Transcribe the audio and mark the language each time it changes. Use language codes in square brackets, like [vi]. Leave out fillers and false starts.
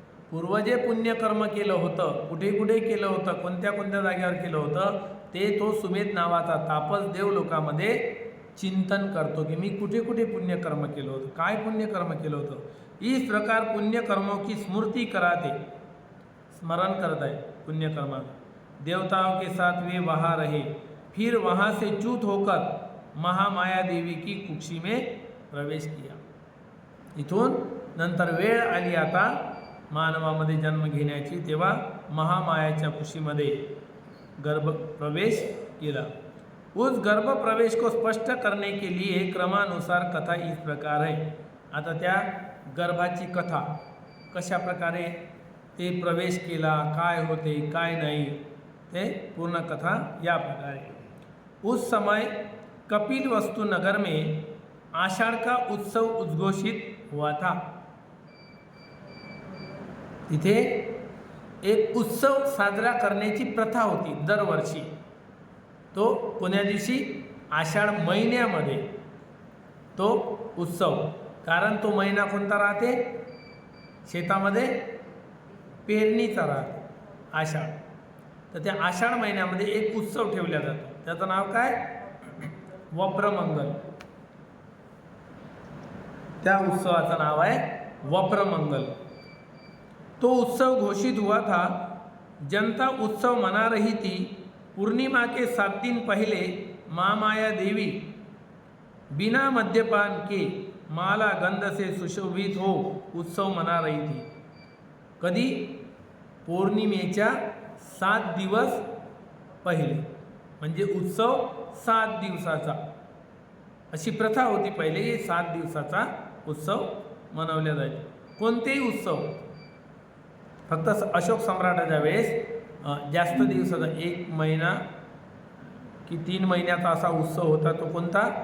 [mr] पूर्वजे पुण्यकर्म केलं होतं, कुठे कुठे केलं होतं, कोणत्या कोणत्या जागेवर केलं होतं, ते तो सुमेध नावाचा तापस देव लोकामध्ये चिंतन करतो की मी कुठे कुठे पुण्यकर्म केलं होतं, काय पुण्यकर्म केलं होतं. [hi] इस प्रकार पुण्यकर्मों की स्मृति कराते, [mr] स्मरण करत आहे पुण्यकर्माचं. [hi] देवताओं के साथ वे वहाँ रहे, फिर वहाँ से च्युत होकर महामाया देवी की कुक्षी में प्रवेश किया. [mr] इथून नंतर वेळ आली आता मानवामध्ये जन्म घेण्याची. तेव्हा महामायाच्या कुशीमध्ये [hi] गर्भ प्रवेश किया। उस गर्भ प्रवेश को स्पष्ट करने के लिए क्रमानुसार कथा इस प्रकार है। [mr] आता त्या गर्भाची कथा कशा प्रकारे ते प्रवेश केला, काय होते काय नाही, ते पूर्ण कथा या प्रकारे। [hi] उस समय कपिल वस्तु नगर में आषाढ़ का उत्सव उद्घोषित हुआ था। [mr] तिथे एक उत्सव साजरा करण्याची प्रथा होती दरवर्षी। तो कोण्या दिवशी? आषाढ महिन्यामध्ये तो उत्सव। कारण तो महिना कोणता राहते? शेतामध्ये पेरणीचा राहते आषाढ। तर त्या आषाढ महिन्यामध्ये एक उत्सव ठेवला जातो, त्याचं नाव काय? वप्रमंगल। त्या उत्सवाचं नाव आहे वप्रमंगल। [hi] तो उत्सव घोषित हुआ था। जनता उत्सव मना रही थी। पूर्णिमा के 7 दिन पहले महामाया देवी बिना मद्यपान के माला गंध से सुशोभित हो उत्सव मना रही थी। [mr] कधी? पौर्णिमेच्या 7 दिवस पहिले, म्हणजे उत्सव 7 दिवसाचा। अशी प्रथा होती पहिले की 7 दिवसाचा उत्सव मनवला जायचा। कोणतेही उत्सव, फक्त अशोक सम्राटाच्या वेळेस जास्त दिवसाचा 1 महिना की 3 महिन्याचा असा उत्सव होता। तो कोणता?